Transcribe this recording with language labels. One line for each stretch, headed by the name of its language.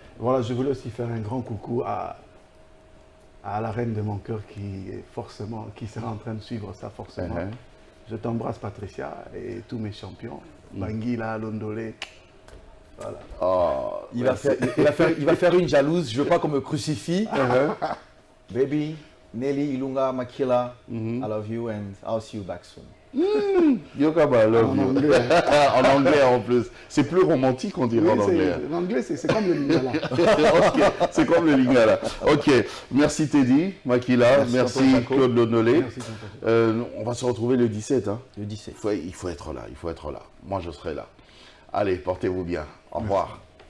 French: Voilà, je voulais aussi faire un grand coucou à la reine de mon cœur qui sera en train de suivre ça forcément. Je t'embrasse Patricia et tous mes champions. Bangila, Londolé. Voilà. Ah, Il va faire une jalouse, je veux pas qu'on me crucifie.
English: Baby, Nelly, Ilunga, Makila, I love you and I'll see you back soon. Yokaba, love you.
French: anglais. En anglais en plus. C'est plus romantique, on dirait en anglais. L'anglais, c'est comme le lingala. Ok, c'est comme le lingala. Ok, merci Teddy, Makila, merci Claude Londolé. Merci, tonton. On va se retrouver le 17. Hein. Le 17. Il faut être là, il faut être là. Moi, je serai là. Allez, portez-vous bien. Au revoir.